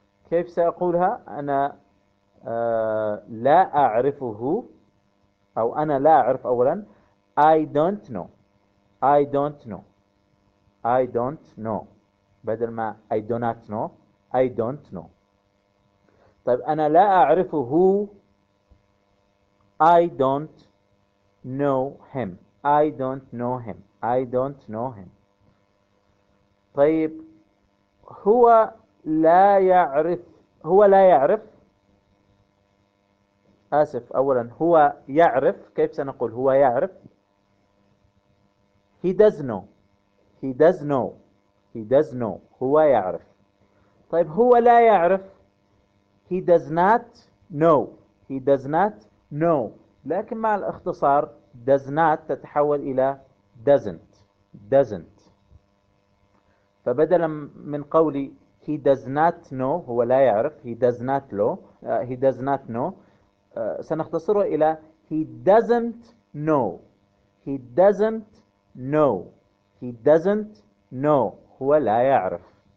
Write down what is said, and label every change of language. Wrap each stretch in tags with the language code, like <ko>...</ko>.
<ar>كيف سأقولها؟ أنا لا أعرفه، أو أنا لا أعرف أولا،</ar> <en>I don't know، I don't know، I don't know،</en> <ar>بدل ما</ar> <en>I do not know، I don't know.</en> <ar>طيب أنا لا أعرفه،</ar> <en>I don't know him، I don't know him، I don't know him.</en> <ar>طيب هو لا يعرف، هو لا يعرف، آسف، أولا هو يعرف، كيف سنقول هو يعرف؟</ar> <en>he does know، he does know،</en> <ar>he does know، هو يعرف. طيب هو لا يعرف،</ar> <en>he does not know، he does not know،</en> <ar>لكن مع الاختصار</ar> <en>does not</en> <ar>تتحول إلى</ar> <en>doesn't، doesn't.</en> <ar>فبدلا من قولي</ar> <en>he does not know،</en> <ar>هو لا يعرف،</ar> <en>he does not know، he does not know،</en> <ar>سنختصره إلى</ar> <en>he doesn't know، he doesn't know، he doesn't know، هو لا يعرف.</en>